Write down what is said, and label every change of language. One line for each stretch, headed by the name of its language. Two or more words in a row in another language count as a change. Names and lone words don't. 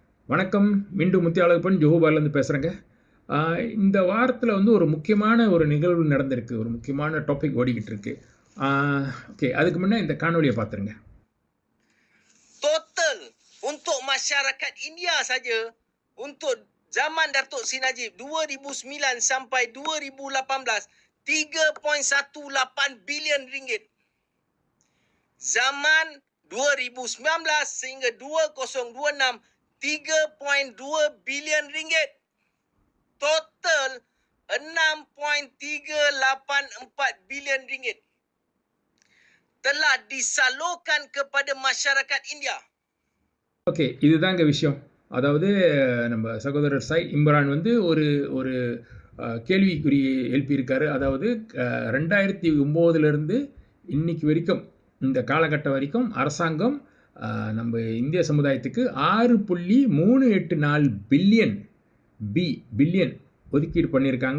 Tamil: வணக்கம். மீண்டும் முத்தியாளப்பன் ஜோஹர்பார்லேருந்து பேசுகிறேங்க. இந்த வாரத்தில் வந்து ஒரு முக்கியமான ஒரு நிகழ்வு நடந்திருக்கு. ஒரு முக்கியமான டாபிக் ஓடிக்கிட்டு இருக்கு. ஓகே, அதுக்கு முன்னே இந்த காணொலியை பார்த்துருங்க.
Malay: Total untuk masyarakat India saja untuk zaman Datuk Seri Najib 2009 sampai 2018 3.18 bilion ringgit. Zaman 2019 sehingga 2026 3.2 bilion ringgit. Total 6.384 bilion ringgit telah disalurkan kepada masyarakat India.
Tamil: ஓகே, இதுதாங்க விஷயம். அதாவது நம்ம சகோதரர் சாய் இம்ரான் வந்து ஒரு ஒரு கேள்விக்குறி எழுப்பியிருக்காரு. அதாவது 2009 இன்னைக்கு வரைக்கும், இந்த காலகட்டம் வரைக்கும் அரசாங்கம் நம்ம இந்திய சமுதாயத்துக்கு 6.384 பில்லியன் ஒதுக்கீடு பண்ணியிருக்காங்க.